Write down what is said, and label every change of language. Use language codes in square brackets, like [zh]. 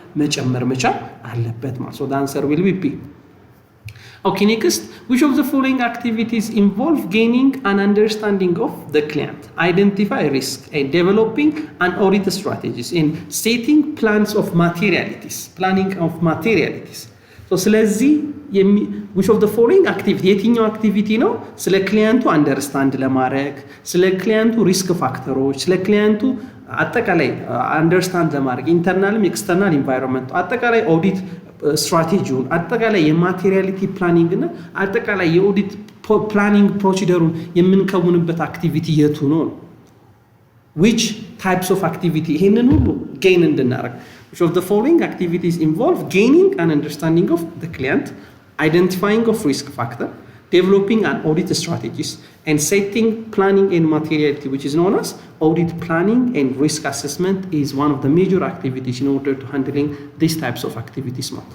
[am] መጨመር መቻል አለበት ማለት ነው። [en] so the answer will be B. Okay, next, which of the following activities involve gaining an understanding of the client, identify risk, and developing an audit strategies, and setting plans of materialities, planning of materialities. [am] so ስለዚህ [en] which of the following activity [am] የትኛው አክቲቪቲ ነው ስለ ክሊያንቱ አንደርስታንድ ለማድረግ ስለ ክሊያንቱ ሪስክ ፋክተሮች ስለ ክሊያንቱ አጠቃላይ አንደርስታንድ ለማድረግ ኢንተርናልም ኤክስተርናል ኢንቫይሮንመንት አጠቃላይ ኦዲት ስትራቴጂውን አጠቃላይ የማቴሪያሊቲ ፕላኒንግ እና አጠቃላይ የኦዲት ፕላኒንግ ፕሮሲደሩን የምንከውንበት አክቲቪቲ የቱ ነው? [en] which types of activity [am] ይሄንን ሁሉ ጌን እንድናደርግ [en] which of the following activities involve gaining an understanding of the client, identifying of risk factor, developing an audit strategies, and setting planning and materiality, which is known as audit planning and risk assessment, is one of the major activities in order to handling these types of activities.